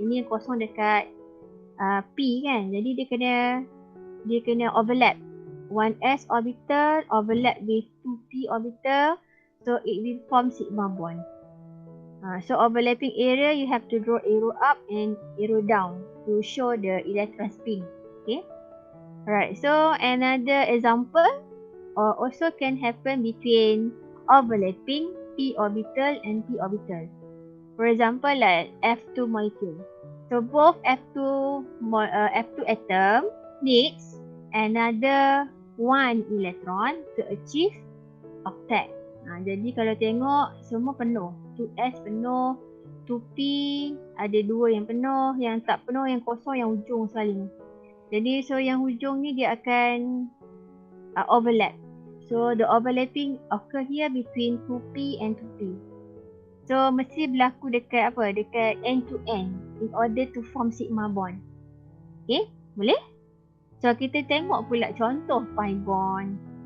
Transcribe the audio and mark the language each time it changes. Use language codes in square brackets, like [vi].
[ms] Ini yang kosong dekat P kan. Jadi dia kena overlap. [en] 1s orbital overlap with 2p orbital, so it will form sigma bond. So overlapping area, you have to draw arrow up and arrow down to show the electron spin. Okay. Alright, so another example also can happen between overlapping p orbital and p orbital. For example, like F2 molecule. So both F2 atom needs another one electron to achieve octet. [ms] Jadi kalau tengok semua penuh. 2S penuh, 2P ada 2 yang penuh, yang tak penuh, yang kosong, yang hujung sekali ni. Jadi so yang hujung ni dia akan overlap. [en] So the overlapping occur here between 2P and 2P. So [ms] mesti berlaku dekat apa? Dekat [en] end to end in order to form sigma bond. Okay, [ms] boleh? So kita tengok pula contoh pi bond.